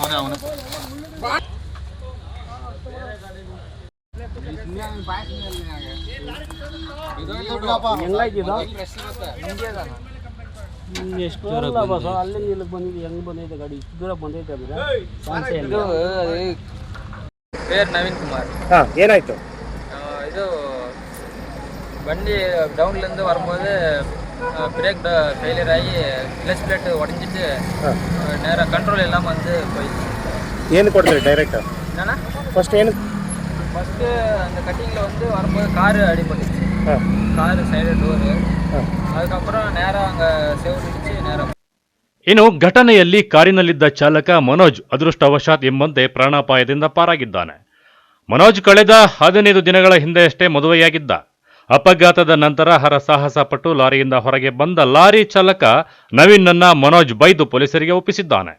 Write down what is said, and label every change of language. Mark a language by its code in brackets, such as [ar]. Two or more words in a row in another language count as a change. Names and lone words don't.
[kn] ಎಷ್ಟು ಅಲ್ಲಿಂದ ಇಲ್ಲಿಗೆ ಬಂದಿದೆ, ಹೆಂಗ್ ಬಂದೈತೆ ಗಾಡಿ ಇಷ್ಟು ದೂರ ಬಂದೈತೆ ಅಂದ್ರೆ [te] పేరు నవీన్ కుమార్. [kn] ಏನಾಯ್ತು? [ta] ಇದು வண்டி டவுன்லேருந்து வரும்போது [en] brake failure [ta] ஆகி [en] clutch plate [ta] உடஞ்சிட்டு நேராக கண்ட்ரோல் இல்லாமல் வந்து போயிடுச்சு. [kn] ಏನು ಕೊಡ್ತೀರಿ ಡೈರೆಕ್ಟ್? [ta] என்னன்னா [kn] ಫಸ್ಟ್ [ta] அந்த கட்டிங்கில் வந்து வரும்போது காரு அடிபட்டுச்சு. காரு [en] side door. [ta] அதுக்கப்புறம் நேராக அங்கே செவுடிச்சு நேராக. [kn] ಇನ್ನು ಘಟನೆಯಲ್ಲಿ ಕಾರಿನಲ್ಲಿದ್ದ ಚಾಲಕ ಮನೋಜ್ ಅದೃಷ್ಟವಶಾತ್ ಎಂಬಂತೆ ಪ್ರಾಣಾಪಾಯದಿಂದ ಪಾರಾಗಿದ್ದಾನೆ. ಮನೋಜ್ ಕಳೆದ 15 ದಿನಗಳ ಹಿಂದೆಯಷ್ಟೇ ಮದುವೆಯಾಗಿದ್ದ. ಅಪಘಾತದ ನಂತರ ಹರಸಾಹಸ ಪಟ್ಟು ಲಾರಿಯಿಂದ ಹೊರಗೆ ಬಂದ ಲಾರಿ ಚಾಲಕ ನವೀನ್ನನ್ನ ಮನೋಜ್ ಬೈದು ಪೊಲೀಸರಿಗೆ ಒಪ್ಪಿಸಿದ್ದಾನೆ.